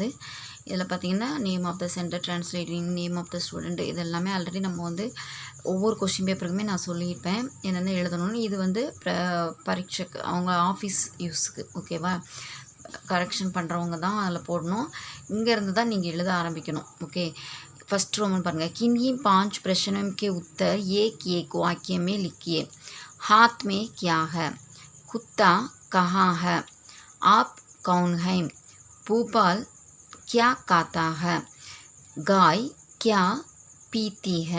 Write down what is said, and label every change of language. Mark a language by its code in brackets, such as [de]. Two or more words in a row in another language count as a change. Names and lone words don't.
[ta] இதில் பார்த்தீங்கன்னா [en] name of the center, [ta] ட்ரான்ஸ்லேட்டிங், [en] name of the student, [ta] இது எல்லாமே ஆல்ரெடி நம்ம வந்து ஒவ்வொரு கொஷின் பேப்பருக்குமே நான் சொல்லியிருப்பேன் என்னென்ன எழுதணும்னு. இது வந்து பரீட்சைக்கு அவங்க ஆஃபீஸ் யூஸுக்கு, ஓகேவா? கரெக்ஷன் பண்ணுறவங்க தான் அதில் போடணும். இங்கேருந்து தான் நீங்கள் எழுத ஆரம்பிக்கணும். ஓகே, [en] first Roman [hi] पाएंगे किन्हीं 5 प्रश्नों के उत्तर एक वाक्य में लिखिए। हाथ में क्या है? कुत्ता कहाँ है? आप कौन हैं? भोपाल क्या खाता है? गाय क्या पीती है?